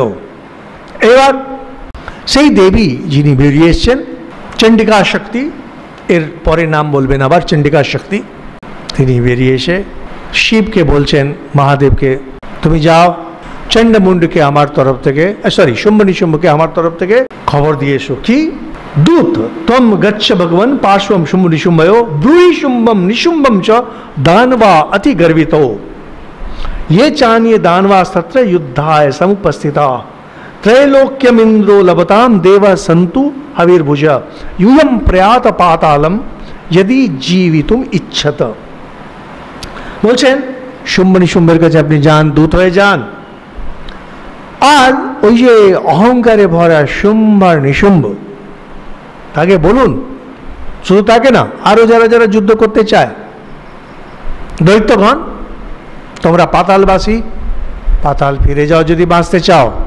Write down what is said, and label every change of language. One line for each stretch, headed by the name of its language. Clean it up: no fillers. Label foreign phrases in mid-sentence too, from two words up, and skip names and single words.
Bangla: এবার সেই দেবী যিনি বেরিয়ে এসছেন, চণ্ডিকা শক্তি, এর পরে নাম বলবেন আবার চণ্ডিকা শক্তি, তিনি বেরিয়ে এসে শিবকে বলছেন, মহাদেবকে, তুমি যাও চণ্ডমুণ্ডকে আমার তরফ থেকে, শুম্ভ নিশুম্ভকে আমার তরফ থেকে খবর দিয়ে এসো। কি?
Sanskrit: दूत तम गच्छ भगवन पार्श्वम शुंभ निशुंभयो ब्रूहि शुंभम निशुंभम च दानवा अति गर्वितो ये चान्ये दानवा तत्र युद्धाय समुपस्थिता त्रैलोक्यमिंद्रो लभताम देव संतु हविर्भुज यूयम प्रयात पातालम यदि जीवितुम इच्छत।
Bangla: বলছেন শুম্ভ নিশুম্ভের কাছে আপনি যান, দূত হয়ে যান, আর ওই যে অহংকারে ভরা শুম্ভ আর নিশুম্ভ তাকে বলুন, শুধু তাকে না, আরো যারা যারা যুদ্ধ করতে চায়, দৈত্যগণ, তোমরা পাতালবাসী, পাতাল ফিরে যাও যদি বাঁচতে চাও।